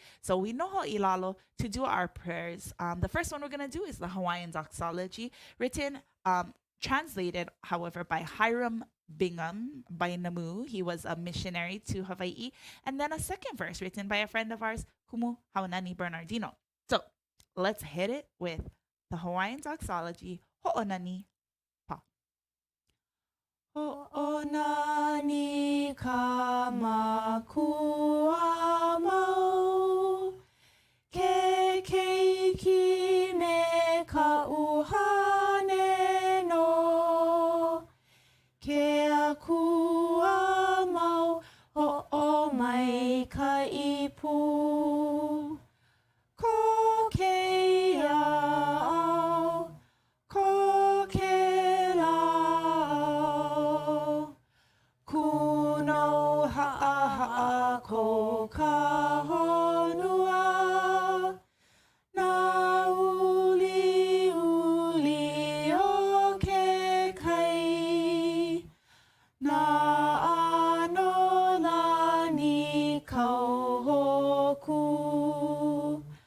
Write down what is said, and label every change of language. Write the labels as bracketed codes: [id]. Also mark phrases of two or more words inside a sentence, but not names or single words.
[en] So we know how ilalo to do our prayers. The first one we're going to do is the Hawaiian Doxology, written, translated, however, by Hiram Bingham by Namu. He was a missionary to Hawaii. And then a second verse written by a friend of ours, Kumu Haunani Bernardino. So let's hit it with the Hawaiian Doxology, Ho'onani Pa. [haw] Ho'onani ka makua mau, ke keiki me ka uhane no, ke akua mau ho'o mai ka ipu. Ko ke ao, ko ke lao, kuno ha'a ko ka honua, na uli uli o ke kai, na ano lani kau hoku.